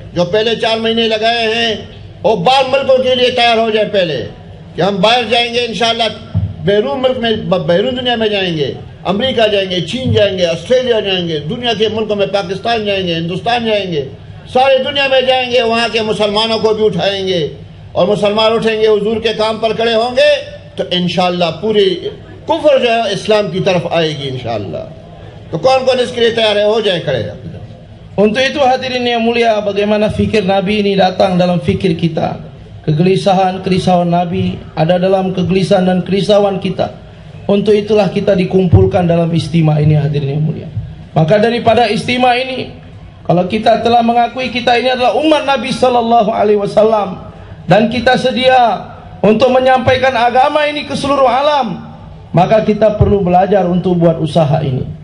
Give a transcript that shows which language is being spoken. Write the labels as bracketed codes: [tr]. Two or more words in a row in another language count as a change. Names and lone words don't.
[hi] जो पहले 4 महीने लगाए हैं वो 12 मुल्कों के लिए तैयार हो जाए पहले, कि हम बाहर जाएंगे [ar] إن شاء الله, [hi] बैरून मुल्क में, बैरून दुनिया में जाएंगे, अमेरिका जाएंगे, चीन जाएंगे, ऑस्ट्रेलिया जाएंगे, दुनिया के मुल्कों में पाकिस्तान जाएंगे, हिंदुस्तान जाएंगे, सारी दुनिया में जाएंगे। वहाँ के मुसलमानों को भी उठाएंगे और मुसलमान उठेंगे, हुजूर के काम पर खड़े होंगे, तो [ar] إن شاء الله [hi] पूरी कुफ्र जो है इस्लाम की तरफ आएगी [ar] إن شاء الله. [hi] तो कौन कौन इसके लिए तैयार है? हो जाए खड़े। [ms] Untuk itu hadirin yang mulia, bagaimana fikir Nabi ini datang dalam fikir kita. Kegelisahan, kerisauan Nabi ada dalam kegelisahan dan kerisauan kita. Untuk itulah kita dikumpulkan dalam istimewa ini, hadirin yang mulia. Maka daripada istimewa ini, kalau kita telah mengakui kita ini adalah umat Nabi [ar] صلى الله عليه وسلم [ms] dan kita sedia untuk menyampaikan agama ini ke seluruh alam, maka kita perlu belajar untuk buat usaha ini.